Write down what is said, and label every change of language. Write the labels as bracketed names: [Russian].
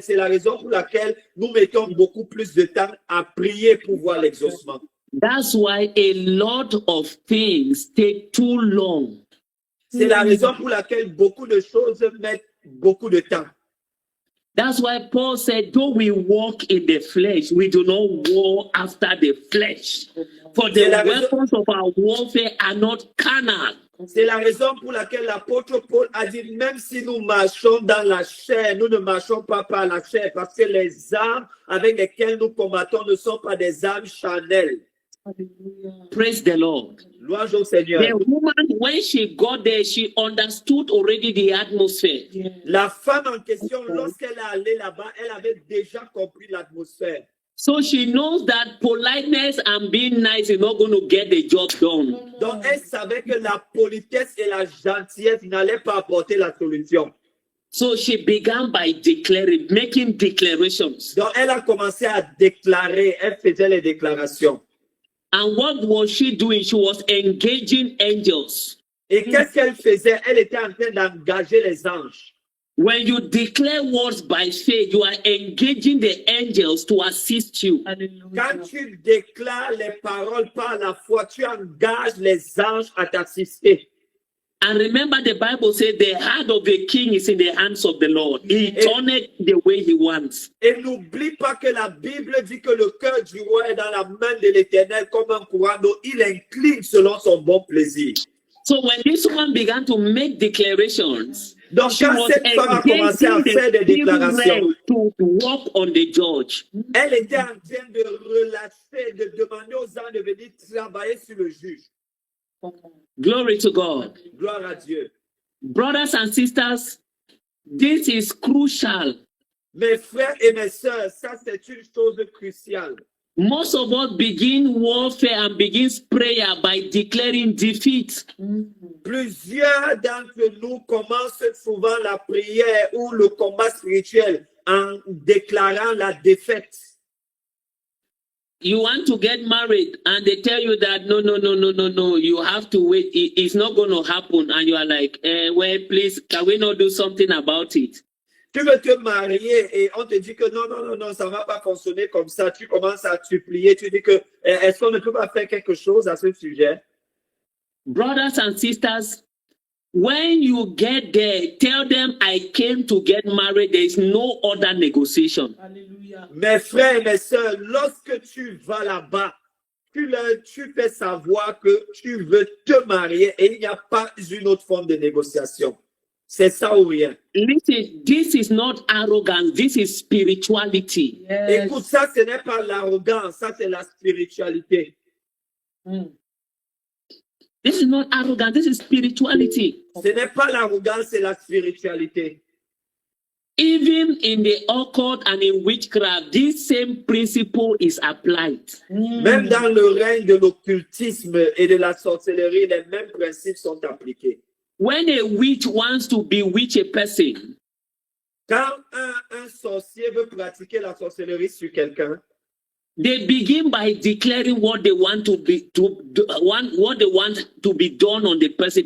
[French] C'est la raison pour laquelle nous mettons beaucoup plus de temps à prier pour voir l'exaucement. [English] That's why a lot of things take too long. [French] C'est la raison pour laquelle beaucoup de choses mettent beaucoup de temps. [English] That's why Paul said, though we walk in the flesh, we do not war after the flesh. For the weapons of our warfare are not carnal. [French] C'est la raison pour laquelle l'apôtre Paul a dit, même si nous marchons dans la chair, nous ne marchons pas par la chair, parce que les armes avec lesquelles nous combattons ne sont pas des armes charnelles. [English] Praise the Lord. [French] Louange au Seigneur. [English] The woman, when she got there, she understood already the atmosphere. [French] La femme en question, lorsqu'elle est allée là-bas, elle avait déjà compris l'atmosphère. [English] So she knows that politeness and being nice is not going to get the job done. [French] Donc, elle savait que la politesse et la gentillesse n'allaient pas apporter la solution. [English] So she began by declaring, making declarations. [French] Donc, elle a commencé à déclarer, elle faisait les déclarations. [English] And what was she doing? She was engaging angels. [French] Et qu'est-ce qu'elle faisait? Elle était en train d'engager les anges. [English] When you declare words by faith, you are engaging the angels to assist you. [French] Quand tu déclares les paroles par la foi, tu engages les anges à t'assister. [English] And remember, the Bible says the heart of the king is in the hands of the Lord. He turns it the way he wants. [French] Et n'oublie pas que la Bible dit que le cœur du roi est dans la main de l'Éternel comme un courant d'eau. Il incline selon son bon plaisir. [English] So when this woman began to make declarations, [French] Donc, [English] she [French] quand [English] was [French] cette femme a commencé à [English] engaging [French] faire des [English] the [French] déclarations, [English] spirit to walk on the judge. [French] elle était en train de relâcher, de demander aux anges de venir travailler sur le juge. [English] Glory to God. [French] Gloire à Dieu. [English] Brothers and sisters, this is crucial. [French] Mes frères et mes sœurs, ça c'est une chose cruciale. [English] Most of us begin warfare and begins prayer by declaring defeat. [French] Plusieurs d'entre nous commencent souvent la prière ou le combat spirituel en déclarant la défaite. [English] You want to get married and they tell you that no, you have to wait. It's not going to happen. And you are like, well, please, can we not do something about it? [French] Tu veux te marier et on te dit que non, ça ne va pas fonctionner comme ça. Tu commences à supplier, tu dis que est-ce qu'on ne peut pas faire quelque chose à ce sujet? [English] Brothers and sisters, when you get there, tell them I came to get married. There is no other negotiation. [French] Mes frères et mes sœurs, lorsque tu vas là-bas, tu fais savoir que tu veux te marier et il n'y a pas une autre forme de négociation. C'est ça ou rien. [English] Listen, this is not arrogance. This is spirituality. [French] Écoute, ça, ce n'est pas l'arrogance, ça, c'est la spiritualité. [English] This is not arrogance. This is spirituality. [French] Ce n'est pas l'arrogance, c'est la spiritualité. [English] Even in the occult and in witchcraft, this same principle is applied. [French] Même dans le règne de l'occultisme et de la sorcellerie, les mêmes principes sont appliqués. [English] When a witch wants to bewitch a person, [French] Quand un sorcier veut pratiquer la sorcellerie sur quelqu'un, [English] they begin by declaring what they want to be what they want to be done on the person.